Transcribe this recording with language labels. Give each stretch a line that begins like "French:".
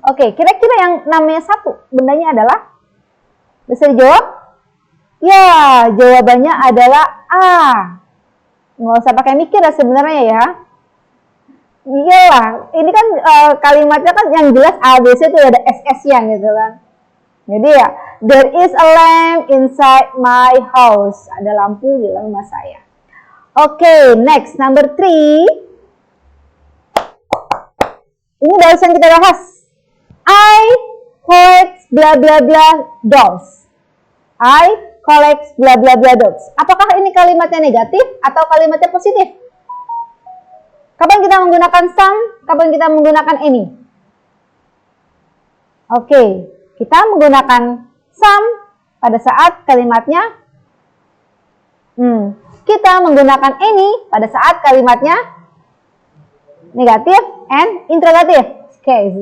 Indonesian: Oke, kira-kira yang namanya 1 bendanya adalah, bisa dijawab? Ya, jawabannya adalah A. Nggak usah pakai mikir ya sebenarnya ya. Iyalah, ini kan kalimatnya kan yang jelas A, B, C itu ada SS-nya gitu kan.
English: Jadi ya, there is a lamp inside my house.
Indonesian: Ada lampu di dalam rumah saya. Oke,
English: next number 3.
Indonesian: Ini barusan kita bahas.
English: I collect blah blah blah dolls. I collect blah blah blah dolls.
Indonesian: Apakah ini kalimatnya negatif atau kalimatnya positif? Kapan kita menggunakan some? Kapan kita menggunakan any? Oke, kita menggunakan some pada saat kalimatnya kita menggunakan any pada saat kalimatnya negatif and interrogatif. Oke.